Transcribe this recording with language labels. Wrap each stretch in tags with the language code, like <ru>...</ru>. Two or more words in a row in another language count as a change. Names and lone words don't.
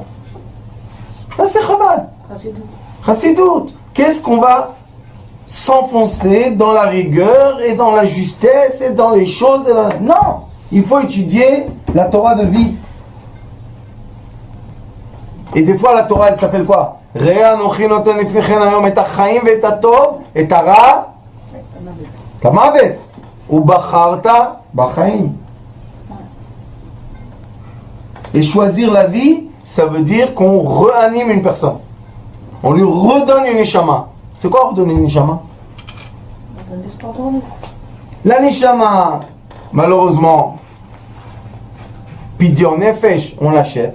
<fr>Ça, c'est Chabad. Chassidout. Qu'est-ce qu'on va s'enfoncer dans la rigueur et dans la justesse et dans les choses de la... Non! Il faut étudier la Torah de vie. Et des fois, la Torah, elle s'appelle quoi?</fr> <he>ראה אנכי נתן לפניכם היום את החיים ואת הטוב את הרע המות ובחרת בחיים.</he> <fr>Et choisir la vie, ça veut dire qu'on réanime une personne. On lui redonne une neshama. C'est quoi redonner une neshama? La neshama, malheureusement,</fr> <he>פדיון נפש,</he> <fr>on l'achète.</fr>